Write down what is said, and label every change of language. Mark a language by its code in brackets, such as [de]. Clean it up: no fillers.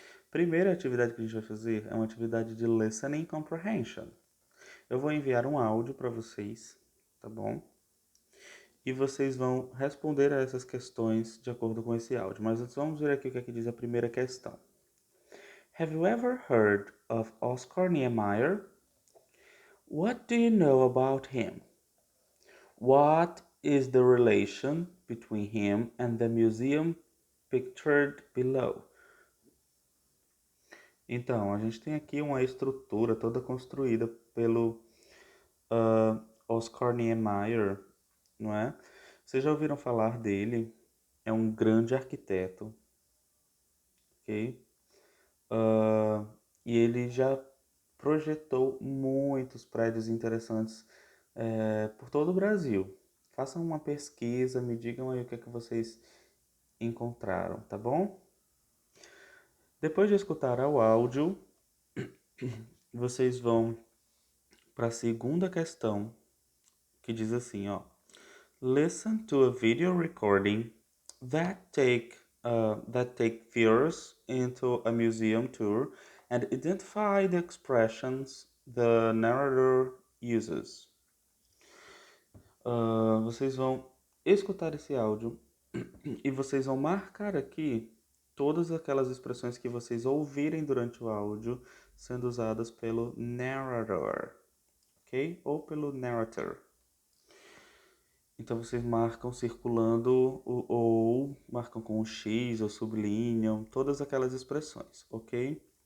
[pt] Primeira atividade que a gente vai fazer é uma atividade de listening comprehension. Eu vou enviar um áudio para vocês, tá bom? E vocês vão responder a essas questões de acordo com esse áudio. Mas antes vamos ver aqui o que é que diz a primeira questão. [en] Have you ever heard of Oscar Niemeyer? What do you know about him? What is the relation between him and the museum pictured below? [pt] Então, a gente tem aqui uma estrutura toda construída pelo Oscar Niemeyer, não é? Vocês já ouviram falar dele? É um grande arquiteto, ok? E ele já projetou muitos prédios interessantes por todo o Brasil. Façam uma pesquisa, me digam aí o que é que vocês encontraram, tá bom? Depois de escutar o áudio, vocês vão para a segunda questão, que diz assim, ó. [en] Listen to a video recording that take that take viewers into a museum tour and identify the expressions the narrator uses. [pt] Vocês vão escutar esse áudio e vocês vão marcar aqui todas aquelas expressões que vocês ouvirem durante o áudio sendo usadas pelo narrator, ok? Ou pelo narrator. Então vocês marcam circulando ou marcam com um X ou sublinham todas aquelas expressões, ok?